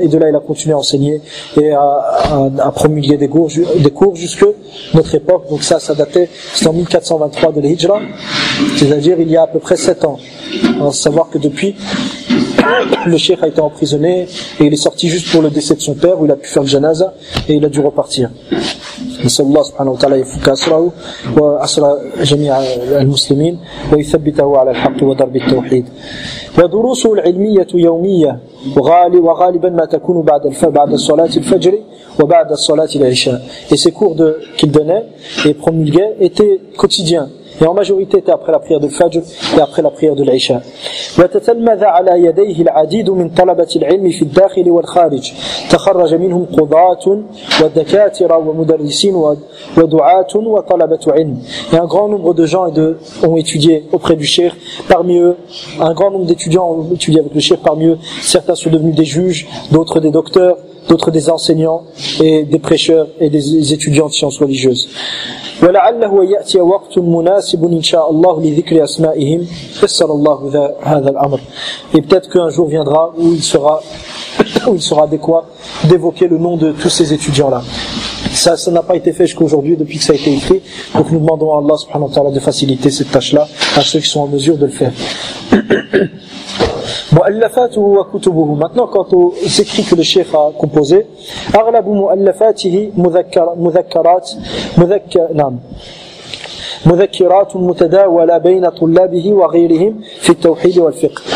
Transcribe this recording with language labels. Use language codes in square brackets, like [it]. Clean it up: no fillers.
[fr] Et de là, il a continué à enseigner et à promulguer des cours jusque notre époque. Donc ça, ça datait, c'est en 1423 de l'Hijra, c'est-à-dire il y a à peu près 7 ans. À savoir que depuis, le cheikh a été emprisonné et il est sorti juste pour le décès de son père, où il a pu faire le janaza et il a dû repartir. [ar] نسأل الله سبحانه وتعالى يفك أسره وأسر جميع المسلمين ويثبته على الحق ودرب التوحيد. ودروسه العلمية يومية وغالبا ما تكون بعد صلاة الفجر وبعد صلاة العشاء. [fr] Et ses cours qu'il donnait et promulguait étaient quotidiens. Et en majorité, c'était après la prière de Fajr et après la prière de l'Isha. [ar] وَتَتَلْمَذَ عَلَى يَدَيْهِ الْعَدِيدُ مِنْ طَلَبَةِ الْعِلْمِ فِي الدَّاخِلِ وَالْخَارِجِ تَخَرَّجَ مِنْهُمْ قُضَاةٌ وَالدَّكَاتِرَ وَمُدَرِّسِينَ وَدُعَاتٌ وَطَلَبَةُ عِلْمٍ. [fr] Et un grand nombre de gens ont étudié auprès du Cheikh. Parmi eux, un grand nombre d'étudiants ont étudié avec le Cheikh. Parmi eux, certains sont devenus des juges, d'autres des docteurs, d'autres des enseignants et des prêcheurs et des étudiants de sciences religieuses. [ar] ولعله ياتي وقت مناسب ان شاء الله لذكر اسمائهم فسر الله هذا الامر. [fr] Et peut-être qu'un jour viendra où il sera adéquat d'évoquer le nom de tous ces étudiants là. Ça n'a pas été fait jusqu'à aujourd'hui depuis que ça a été écrit. Donc nous demandons à Allah subhanahu wa ta'ala de faciliter cette tâche là à ceux qui sont en mesure de le faire. [ar] مؤلفاته وكتبه. [fr] Maintenant, quant aux écrits que le chef a composé, [ar] أغلب مؤلفاته مذكرات متداولة بين طلابه وغيرهم في التوحيد والفقه.